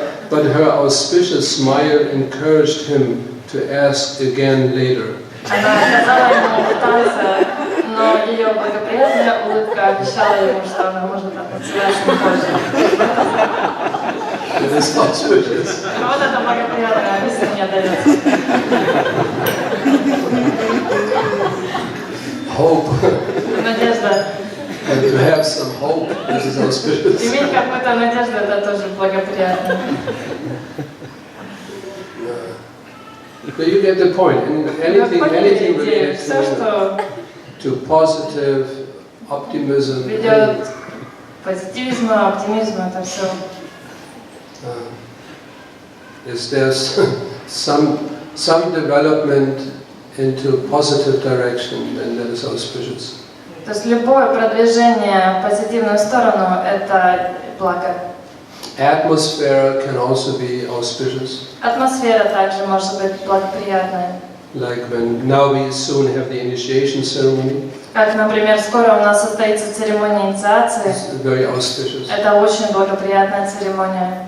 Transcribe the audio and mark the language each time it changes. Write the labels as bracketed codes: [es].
[en] But her auspicious smile encouraged him to ask again later. [ru] Она отказала ему в танце, но ее благоприятная улыбка обещала ему, что она может танцевать с ним позже. [en] It is auspicious. [ru] Вот это благоприятное объяснение дается. [en] Hope. [ru] Надежда. [en] And to have some hope, this is auspicious. [ru] Иметь какую-то надежду, это тоже благоприятно. [en] But you get the point. Anything related [ru] Все, что [en] to positive optimism. [ru] ведет к позитивизму, оптимизму, это все. [en] Is there some development into positive direction, and that is auspicious. [ru] То есть любое продвижение в позитивную сторону – это благо. [en] Atmosphere can also be auspicious. [ru] Атмосфера также может быть благоприятной. [en] Like when now we soon have the initiation ceremony. [ru] Как, например, скоро у нас состоится церемония инициации. [en] It's very auspicious. [ru] Это очень благоприятная церемония.